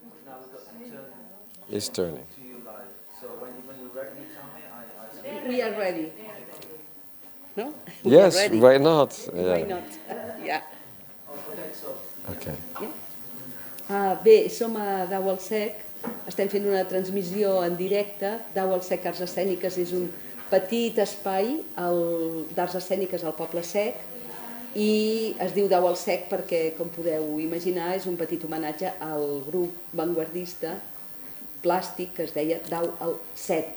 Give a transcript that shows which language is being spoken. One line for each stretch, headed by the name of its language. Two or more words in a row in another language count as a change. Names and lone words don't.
English: It's turning. We are ready. No? Yes, We are ready. why not? Yeah. Why not? Yeah. Okay.
Catalan: Bé, som a Dau al Sec, estem fent una transmissió en directe. Dau al Sec Arts Escèniques és un petit espai d'arts escèniques al Poble Sec i es diu Dau al Sec perquè, com podeu imaginar, és un petit homenatge al grup vanguardista plàstic que es deia Dau al Set.